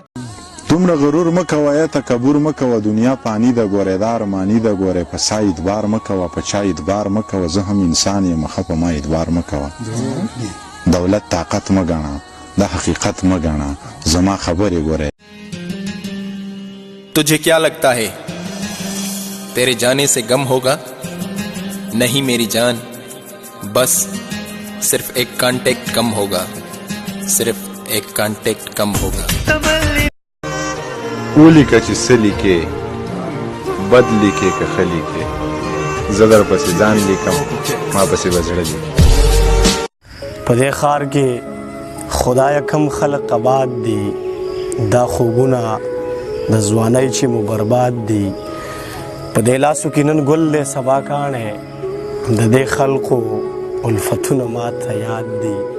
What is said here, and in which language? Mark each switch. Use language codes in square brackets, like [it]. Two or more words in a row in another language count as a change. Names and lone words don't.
[ps] دومره غرور مکوه یا تکبر مکوه، دنیا پانی ده ګورې دا ارمانی ده ګورې، په سا اعتبار مکوه په چا اعتبار مکوه، زه هم انسان یم مخه په ما اعتبار مکوه. دولت طاقت مګڼه، دا حقیقت مګڼه، زما خبرې ګورې. [ur] تجھے کیا لگتا ہے تیرے جانے سے غم ہوگا? نہیں میری جان، بس صرف ایک کانٹیکٹ کم ہوگا، صرف ایک کانٹیکٹ کم ہوگا. ओली का चिस्सली के बदली के कखली के जदर पसे जान लिकम मां पसे बजड़ली। [ps] پدې خار کې خدای کم خلق آباد دي، دا خوبونه د ځوانۍ چې مو برباد دي. په دې لاسو کې نن ګل دی سبا کاڼی، د دې خلقو الفتونه ماته یاد دي.